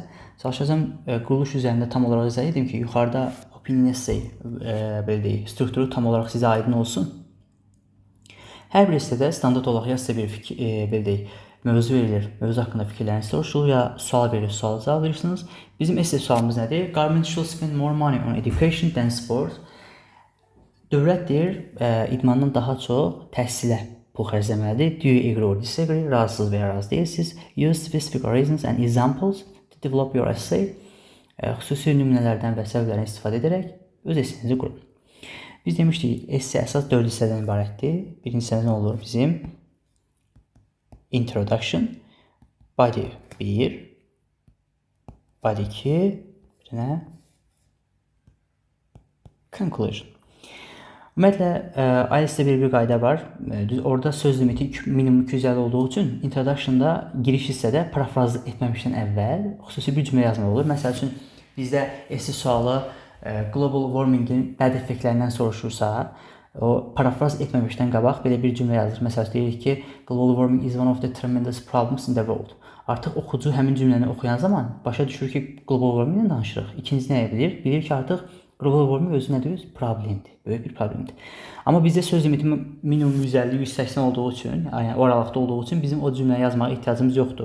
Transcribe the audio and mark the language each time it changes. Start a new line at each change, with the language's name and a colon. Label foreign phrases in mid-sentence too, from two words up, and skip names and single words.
Azerbaijani: Çalışacağım quruluş üzərində tam olaraq izah edim ki, yuxarıda
English: opinion essay
Azerbaijani: belə deyək, strukturu tam olaraq sizə aydın olsun. Hər bir hissədə standart olaraq ya sizə bir belə deyək, mövzu verilir, mövzu haqqında fikirləriniz soruşulur, ya sual verilir, suala cavab verirsiniz. Bizim essay sualımız nədir?
English: Government should spend more money on education than sport.
Azerbaijani: Dövlət deyir, idmandan daha çox təhsilə pul xərcləməlidir.
English: Do you agree or disagree?
Azerbaijani: Razısınız və ya razı deyilsiniz.
English: Use specific reasons and examples to develop your essay.
Azerbaijani: Xüsusi nümunələrdən və səbəblərdən istifadə edərək öz essayinizi qurun. Biz demişdik, essay əsas 4 hissədən ibarətdir. Birinci hissədə nə olur bizim?
English: Introduction, body 1, body 2,
Azerbaijani: bir nə? Conclusion. Ümumiyyətlə, IELTS-də bir qayda var. Orada söz limiti minimum 250 olduğu üçün introduction-da giriş hissədə parafraz etməmişdən əvvəl xüsusi bir cümlə yazmaq olur. Məsəl üçün, bizdə essay sualı
English: global warming-
Azerbaijani: in bəd effektlərindən soruşursa, o parafraz etməmişdən qabaq belə bir cümlə yazır. Məsələn, deyirik ki,
English: global warming is one of the tremendous problems in the world.
Azerbaijani: Artıq oxucu həmin cümləni oxuyan zaman başa düşür ki,
English: global warming-
Azerbaijani: dən danışırıq. İkinci nəyə bilir? Bilir ki, artıq
English: global warming
Azerbaijani: özü nədir? Problemdir. Böyük bir problemdir. Amma bizdə söz limiti minimum 150-180 olduğu üçün, yəni o aralıqda olduğu üçün bizim o cümləni yazmağa ehtiyacımız yoxdur.